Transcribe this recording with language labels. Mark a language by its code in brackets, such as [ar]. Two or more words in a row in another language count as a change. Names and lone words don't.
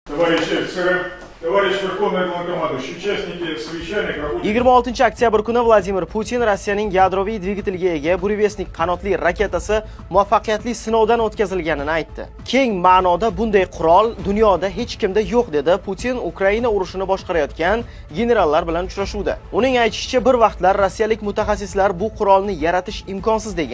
[ru] Товарищи офицеры, товарищ Верховный Главнокомандующий, участники совещания, работники... [uz] 26 oktyabr kuni Vladimir Putin Rossiyaning yadroviy dvigatelga ega burevestnik qanotli raketasi muvaffaqiyatli sinovdan o'tkazilganini aytdi. Keng ma'noda bunday qurol dunyoda hech kimda yo'q dedi Putin Ukraina urushini boshqarayotgan generallar bilan uchrashuvda. Uning aytishicha, bir vaqtlar rossiyalik mutaxassislar bu qurolni yaratish imkonsiz degan.